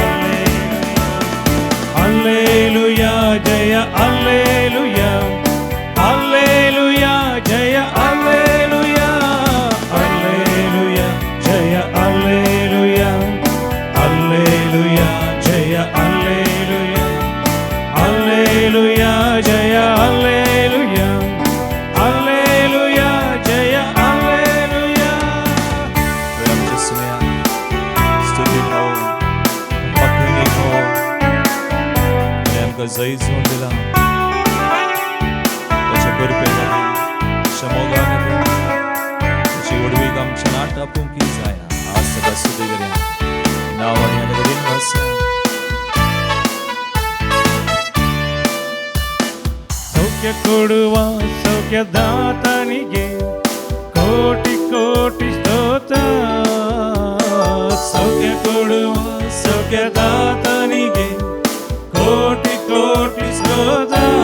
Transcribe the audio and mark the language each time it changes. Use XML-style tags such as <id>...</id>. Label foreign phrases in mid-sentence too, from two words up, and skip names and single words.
<kn>ಹಲ್ಲೆಲೂಯಾ ಜಯ ಹಲ್ಲೆಲೂಯಾ ಹಲ್ಲೆಲೂಯಾ ಜಯ ಹಲ್ಲೆಲೂಯಾ ಹಲ್ಲೆಲೂಯಾ ಜಯ ಹಲ್ಲೆಲೂಯಾ ಹಲ್ಲೆಲೂಯಾ ಜಯ ಹಲ್ಲೆಲೂಯಾ ಹಲ್ಲೆಲೂಯಾ ಜಯ ಹಲ್ಲೆಲೂಯಾ ಹಲ್ಲೆಲೂಯಾ ಜಯ ಹಲ್ಲೆಲೂಯಾ.</kn> <kok>आमच्या सुमया स्तुती हो, पखणी हो, आनी आमकां जय जोड दिला. ताच्या करपे खातीर, ताच्या मोगा खातीर, ताची वडवीक आमच्या नाटा पुंकी जायना. आज सदां स्तुती करया. नांव आनी आतां दिन वासा.</kok> <kn>ಸೌಖ್ಯ ಕೊಡುವ ಸೌಖ್ಯದಾತನಿಗೆ ಕೋಟಿ ಕೋಟಿ ಸ್ತೋತ್ರ. ಸೌಖ್ಯ ಕೊಡುವ ಸೌಖ್ಯದಾತನಿಗೆ ಕೋಟಿ ಕೋಟಿ ಸ್ತೋತ್ರ.</kn>